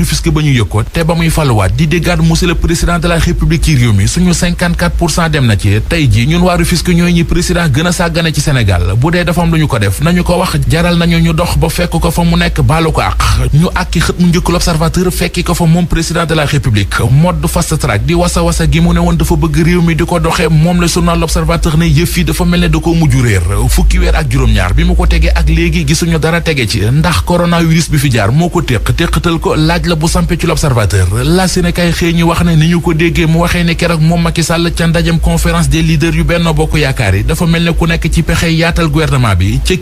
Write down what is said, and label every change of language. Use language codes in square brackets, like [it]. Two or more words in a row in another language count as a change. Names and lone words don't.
[wo] Rufisque ba ñu yëg ko te ba muy faluwaat di déggaat [fr] monsieur le président de la république [wo] ci réew mi suñu 54% dem na ci tey ji ñun waa Rufisque ñooy ñi président gën a sàggane ci Sénégal bu dee dafa am lu ñu ko def nañu ko wax jaral nañu ñu dox ba fekk ko fa mu nekk baalu ko ak ñu àkki xët mu njëkk l'Observateur fekki ko fa moom [fr] président de la [wo] république mode [en] fast track [wo] di wasa gi mu ne woon dafa bëgg réew mi di ko doxee moom la journal l'Observateur ne yëf yi dafa mel ne da ko mujj réer fukki weer ak juróom-ñaar bi mu ko tegee ak léegi gisuñu dara tege ci ndax coronavirus bi fi jaar moo ko téqatal ko laaj la bu sampe ci l'Observateur la Sénégal xëy ñu wax ne ni ñu ko déggee mu waxee ne keroog moom Macky Sall ca ndajem [fr] conférence des leaders [wo] yu Benno Bokk Yaakaar yi dafa mel ne ku nekk ci pexe yaatal gouvernement bi ca